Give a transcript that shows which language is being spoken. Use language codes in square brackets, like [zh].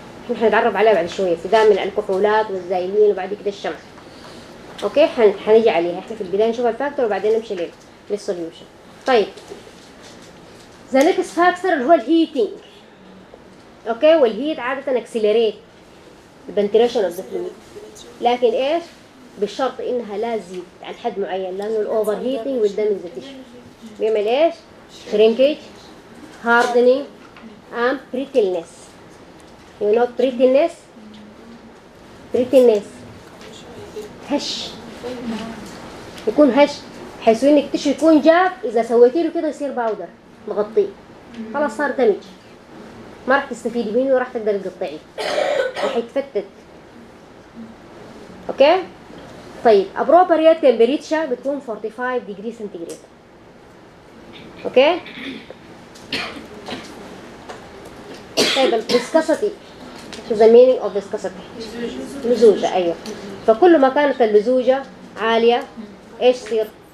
[ar] نحن هنتعرف عليها بعد شوية. في دام من الكحولات والزايلين وبعد كده الشمع. أوكي هنجي عليها. إحنا في البداية نشوف الفاكتور وبعدين نمشي لل solution. طيب. [en] The next factor هو heating. Okay والheat عادة accelerate the penetration of the fluid. [ar] لكن إيش بالشرط إنها لا تزيد عن حد معين لأنه overheating والدمج ذاته. بيعمل إيش shrinkage. [en] Hardening and brittleness. You know brittleness? Brittleness. [ar] هش. يكون هش. حيث إنك تشو يكون جاف إذا سويتي له كده يصير باودر مغطي. خلاص صار دمج. ما رح تستفيد منه ورح تقدر تقطعي. رح يتفتت. أوكي؟ طيب. [en] Appropriate temperature بتكون 45 degrees centigrade. [ar] أوكي؟ طيب الفسكاسيتي [en] شو the meaning of viscosity [ar] لزوجه ايوه فكل ما كانت اللزوجه عاليه ايش يصير